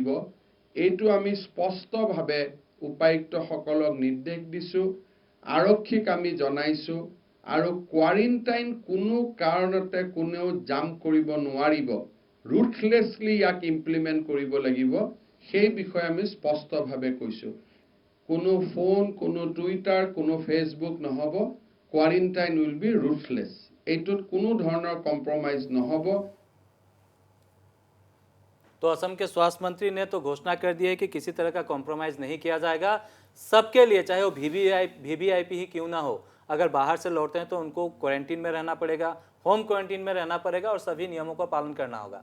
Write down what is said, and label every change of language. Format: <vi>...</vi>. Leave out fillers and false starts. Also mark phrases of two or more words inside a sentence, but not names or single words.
<as>এইটো আমি স্পষ্টভাৱে উপায়ুক্তসকলক নিৰ্দেশ দিছোঁ, আৰক্ষীক আমি জনাইছোঁ, আৰু কোৱাৰেণ্টাইন কোনো কাৰণতে কোনেও জাম কৰিব নোৱাৰিব, ৰুথলেছলি ইয়াক ইমপ্লিমেণ্ট কৰিব লাগিব, সেই বিষয়ে আমি স্পষ্টভাৱে কৈছোঁ। কোনো ফোন, কোনো টুইটাৰ, কোনো ফেচবুক নহ'ব,</as> <en>quarantine will be ruthless.</en> <as>এইটোত কোনো ধৰণৰ কম্প্ৰমাইজ নহ'ব।</as> <hi>तो असम के स्वास्थ्य मंत्री ने तो घोषणा कर दी है कि किसी तरह का कॉम्प्रोमाइज़ नहीं किया जाएगा। सबके लिए, चाहे वो वीवीआईपी ही क्यों ना हो, अगर बाहर से लौटते हैं तो उनको क्वारंटीन में रहना पड़ेगा, होम क्वारंटीन में रहना पड़ेगा और सभी नियमों का पालन करना होगा।</hi>